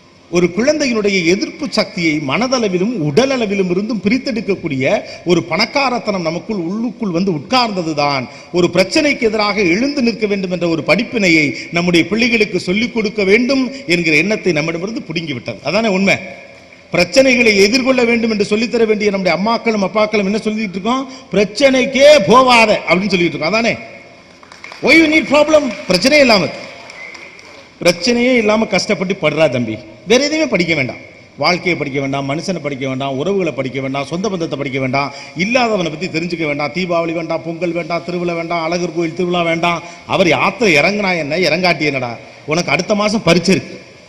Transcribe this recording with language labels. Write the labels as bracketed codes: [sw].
[ta] ஒரு குழந்தையினுடைய எதிர்ப்பு சக்தியை மனதளவிலும் உடல் அளவிலும் இருந்தும் பிரித்தெடுக்கக்கூடிய ஒரு பணக்காரத்தனம் நமக்குள் உள்ளுக்குள் வந்து உட்கார்ந்தது தான் ஒரு பிரச்சனைக்கு எதிராக எழுந்து நிற்க வேண்டும் என்ற ஒரு படிப்பினையை நம்முடைய பிள்ளைகளுக்கு சொல்லிக் கொடுக்க வேண்டும் என்கிற எண்ணத்தை நம்மிடமிருந்து பிடுங்கிவிட்டது. அதானே உண்மை. பிரச்சனைகளை எதிர்கொள்ள வேண்டும் என்று சொல்லித்தர வேண்டிய நம்முடைய அம்மாக்களும் அப்பாக்களும் என்ன சொல்லிட்டு இருக்கோம்? பிரச்சனைக்கே போவாத அப்படின்னு சொல்லிட்டு இருக்கோம். [en] அதானே why you need problem? [ta] பிரச்சனையே இல்லாம, பிரச்சனையே இல்லாம கஷ்டப்பட்டு படுறா தம்பி. வேற எதையுமே படிக்க வேண்டாம். வாழ்க்கையை படிக்க வேண்டாம், மனுஷனை படிக்க வேண்டாம், உறவுகளை படிக்க வேண்டாம், சொந்த பந்தத்தை படிக்க வேண்டாம், இல்லாதவனை பத்தி தெரிஞ்சுக்க வேண்டாம், தீபாவளி வேண்டாம், பொங்கல் வேண்டாம், திருவிழா வேண்டாம், அழகர் கோயில் திருவிழா வேண்டாம். அவர் யாத்திரை இறங்கினா என்ன, இறங்காட்டி என்னடா, உனக்கு அடுத்த மாசம் பரீட்சை இருக்கு.